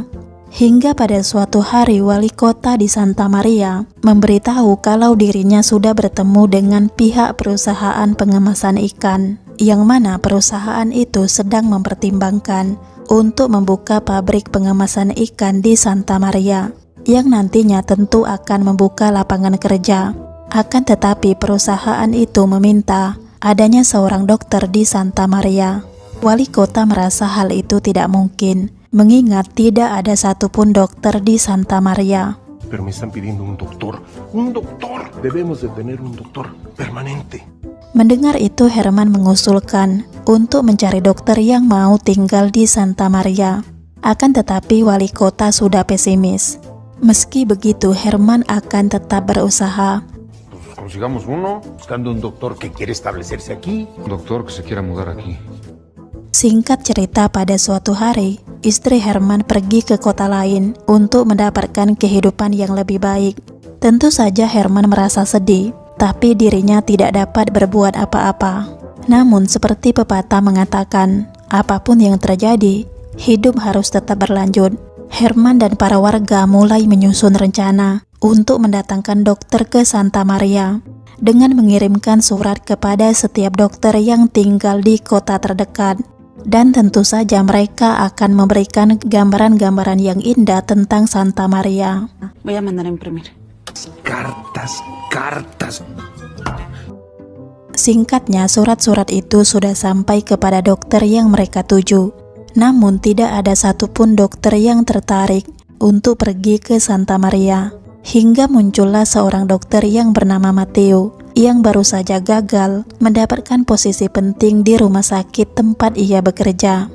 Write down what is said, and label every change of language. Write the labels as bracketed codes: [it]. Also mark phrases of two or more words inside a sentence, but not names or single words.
[id] Hingga pada suatu hari wali kota di Santa Maria memberitahu kalau dirinya sudah bertemu dengan pihak perusahaan pengemasan ikan, yang mana perusahaan itu sedang mempertimbangkan untuk membuka pabrik pengemasan ikan di Santa Maria, yang nantinya tentu akan membuka lapangan kerja. Akan tetapi perusahaan itu meminta adanya seorang dokter di Santa Maria. Wali kota merasa hal itu tidak mungkin, mengingat tidak ada satupun dokter di Santa Maria. [es] Pero me están pidiendo un doctor. Un doctor. Debemos de tener un doctor permanente. [id] Mendengar itu Herman mengusulkan untuk mencari dokter yang mau tinggal di Santa Maria. Akan tetapi wali kota sudah pesimis. Meski begitu Herman akan tetap berusaha. [es] Pues consigamos uno. Buscando un doctor que quiere establecerse aquí. Un doctor que se quiera mudar aquí. [id] Singkat cerita, pada suatu hari istri Herman pergi ke kota lain untuk mendapatkan kehidupan yang lebih baik. Tentu saja Herman merasa sedih, tapi dirinya tidak dapat berbuat apa-apa. Namun seperti pepatah mengatakan, apapun yang terjadi, hidup harus tetap berlanjut. Herman dan para warga mulai menyusun rencana untuk mendatangkan dokter ke Santa Maria dengan mengirimkan surat kepada setiap dokter yang tinggal di kota terdekat. Dan tentu saja mereka akan memberikan gambaran-gambaran yang indah tentang Santa Maria. [es] Voy a mandar a imprimir. Cartas. [id] Singkatnya, surat-surat itu sudah sampai kepada dokter yang mereka tuju. Namun tidak ada satupun dokter yang tertarik untuk pergi ke Santa Maria. Hingga muncullah seorang dokter yang bernama Matteo, yang baru saja gagal mendapatkan posisi penting di rumah sakit tempat ia bekerja.